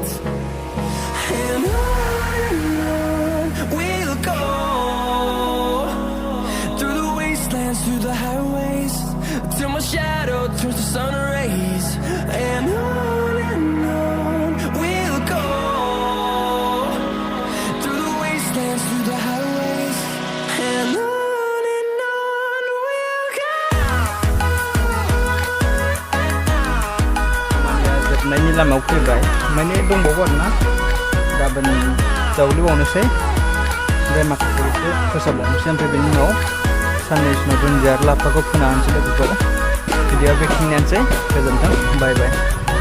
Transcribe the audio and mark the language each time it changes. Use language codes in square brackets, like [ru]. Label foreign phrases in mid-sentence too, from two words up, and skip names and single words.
[en] And on we'll go through the wastelands, through the highways, till my shadow turns to sun rays. And on we'll go through the wastelands, through the highways. And on we'll go. [brx] जोबनायनि लामायाव फैबाय माने दंबावो आरोना गाबोन जावग्लिबावनोसै ओमफ्राय माखासे फोसाबबावनोसै ओमफ्राय बेनि उनाव साननैसो उनाव दुन्दिया लाफाखौ फोना होनोसै लोगोफोर भिडिअआ बेखिनियानोसै गोजोन्थों बाय बाय